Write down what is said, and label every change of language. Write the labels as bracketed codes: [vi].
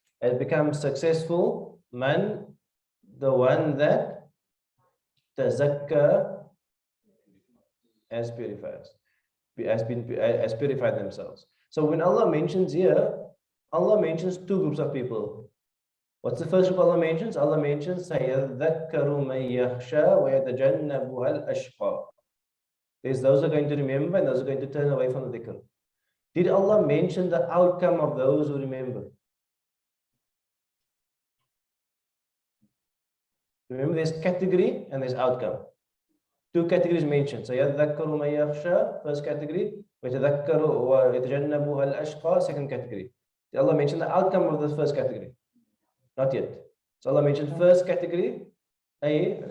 [en] It becomes successful man, the one that tazakka as purified themselves. So when Allah mentions here, Allah mentions two groups of people. What's the first group Allah mentions? Allah mentions [ar] سَيَذَّكَّرُ مَن يَخْشَى وَيَتَجَنَّبُهَا الْأَشْقَى. [en] There's those who are going to remember and those who are going to turn away from the dhikr. Did Allah mention the outcome of those who remember? Remember, there's category and there's outcome. Two categories mentioned. [ar] سَيَذَّكَّرُ مَن يَخْشَى, [en] first category. [ar] وَيَتَذَكَّرُ وَيَتَجَنَّبُهَا الْأَشْقَى, [en] second category. Did Allah mention the outcome of the first category? Not yet. So Allah mentioned first category, A.